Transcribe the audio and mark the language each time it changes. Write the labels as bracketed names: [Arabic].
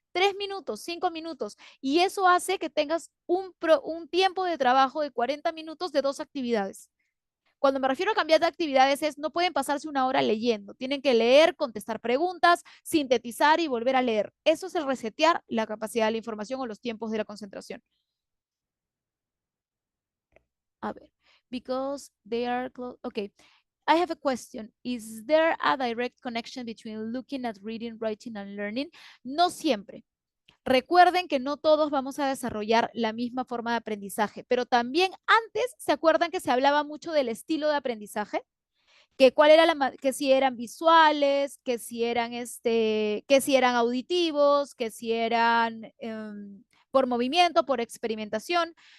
[Spanish] 3 minutos, 5 minutos. Y eso hace que tengas un tiempo de trabajo de 40 minutos de 2 actividades. Cuando me refiero a cambiar de actividades es no pueden pasarse una hora leyendo, tienen que leer, contestar preguntas, sintetizar y volver a leer. Eso es el resetear la capacidad de la información o los tiempos de la concentración. A ver, [English] because they are close. Okay, I have a question. Is there a direct connection between looking at reading, writing, and learning? [Spanish] No siempre. Recuerden que no todos vamos a desarrollar la misma forma de aprendizaje, pero también antes, ¿se acuerdan que se hablaba mucho del estilo de aprendizaje? Que cuál era que si eran visuales, que si eran auditivos, que si eran por movimiento, por experimentación.